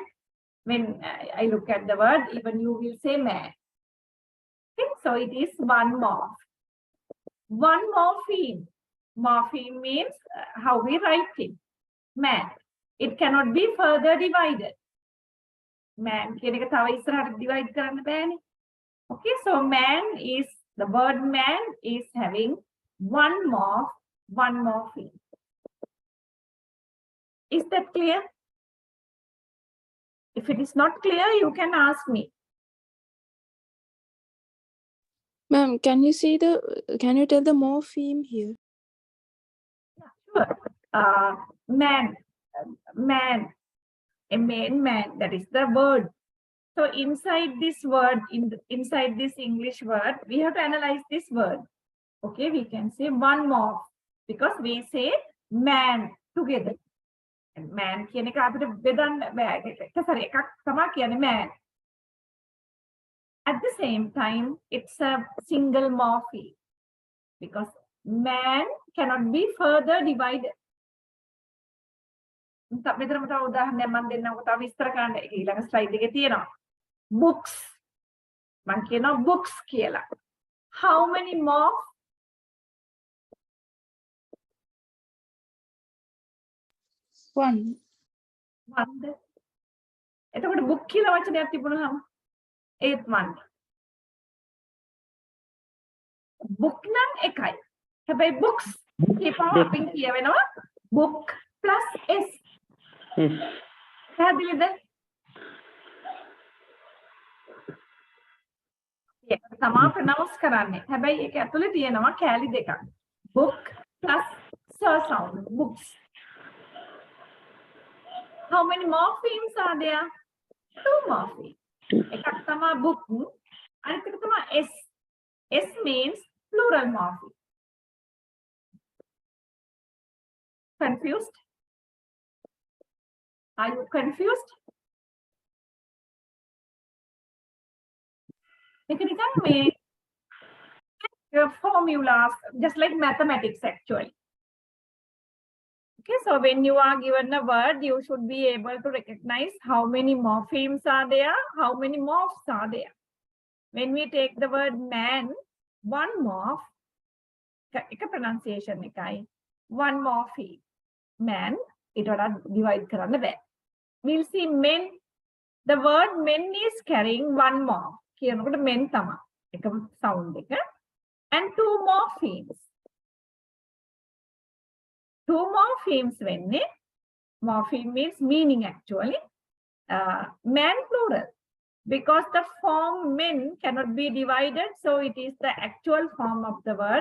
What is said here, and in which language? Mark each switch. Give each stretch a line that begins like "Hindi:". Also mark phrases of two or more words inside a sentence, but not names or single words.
English: When I look at the word, even you will say man. Okay, so it is one morph. One morpheme. Morpheme means how we write it. Man. It cannot be further divided.
Sinhala: Man කියන එක තව ඉස්සරහට divide කරන්න බෑනේ.
English: Okay, so man is, the word man is having one morph, one morpheme. Is that clear? If it is not clear, you can ask me. Ma'am, can you tell the morpheme here? Sure. Man, a man, that is the word. So inside this word, inside this English word, we have to analyze this word. Okay, we can say one morph because we say man together.
Sinhala: And man කියන එක අපිට බෙදන්න බෑ. sorry, එකක් තමයි කියන්නේ man.
English: At the same time, it's a single morpheme because man cannot be further divided.
Sinhala: මෙතන මට උදාහරණයක් මම දෙන්නම්කෝ තව විස්තර කරන්න. ඊළඟ ස්ලයිඩ් එකේ තියෙනවා. Books. මම කියනවා books කියලා.
English: How many morph? One. One.
Sinhala: එතකොට book කියලා වචනයක් තිබුණාම ඒත් one. Book නම් එකයි. හැබැයි books කියපුවම අපින් කියවෙනවා
English: book plus s. Yes.
Sinhala: පැහැදිලිද? ඒක තමයි pronounce කරන්නේ. හැබැයි ඒක ඇතුලේ තියෙනවා කැලි දෙකක්.
English: Book plus s sound. Books. How many morphemes are there? Two morphemes. එකක් තමයි book. අනිත් එක තමයි s. S means plural morpheme. Confused? Are you confused? You can make formulas just like mathematics actually. Okay, so when you are given a word, you should be able to recognize how many morphemes are there, how many morphs are there. When we take the word man, one morph,
Sinhala: එක pronunciation එකයි,
English: one morpheme. Man, it will divide
Sinhala: කරන්න බෑ.
English: We'll see men. The word men is carrying one morph.
Sinhala: කියනකොට men තමයි. එක sound එක.
English: And two morphemes. Two morphemes වෙන්නේ. Morpheme means meaning actually. Man plural. Because the form men cannot be divided, so it is the actual form of the word.